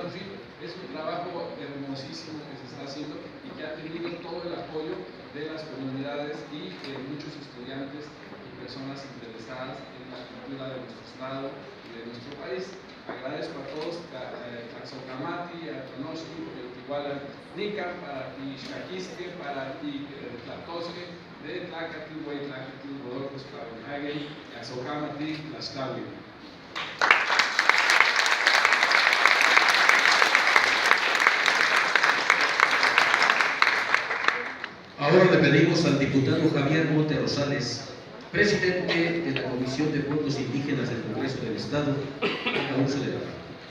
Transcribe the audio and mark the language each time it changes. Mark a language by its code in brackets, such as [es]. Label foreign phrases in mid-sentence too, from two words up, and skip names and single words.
[es] En fin, es un trabajo hermosísimo que se está haciendo y que ha tenido todo el apoyo de las comunidades y de muchos estudiantes y personas interesadas en la cultura de nuestro estado y de nuestro país. Agradezco a todos, a Xocamati, a Tonoshki, igual a Nica, para ti Xcaquisque, para ti Tlatosque, de Tlacatl, Huaytlacatl, Rodolfo Spavenhage, a Xocamati, Tlaxtlahui. Ahora le pedimos al diputado Javier Monte Rosales, presidente de la Comisión de Pueblos Indígenas del Congreso del Estado, a uso de la palabra.